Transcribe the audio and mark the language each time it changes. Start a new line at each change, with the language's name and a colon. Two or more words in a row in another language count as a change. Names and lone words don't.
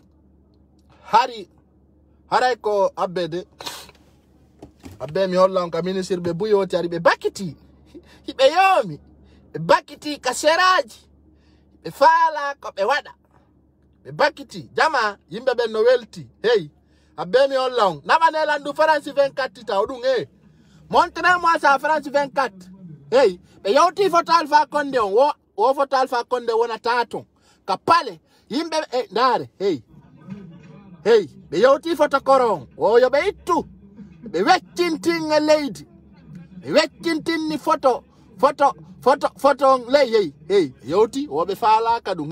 Fula: haray ko abbe mi holla on ka ministre ɓe buyoti hari ɓe bakiti hiɓe yoomi ɓe bakiti ka seraji ɓe faala ko ɓe waɗa ɓe bakiti jama yimɓe ɓen no welti hey abbe mi holla on naɓanelan ɗum France 24 taw ɗum
French: montre moi ça France 24
Fula: hey ɓe yawti photo Alpha Condé on wo photo Alpha Condé wonata ton ka pale yimɓe ndaare hey ɓe yawti photo koron o yo ɓe ittu ɓe weccintin e leydi ɓe weccintinni photo on ley hey yawti o ɓe faalaka ɗum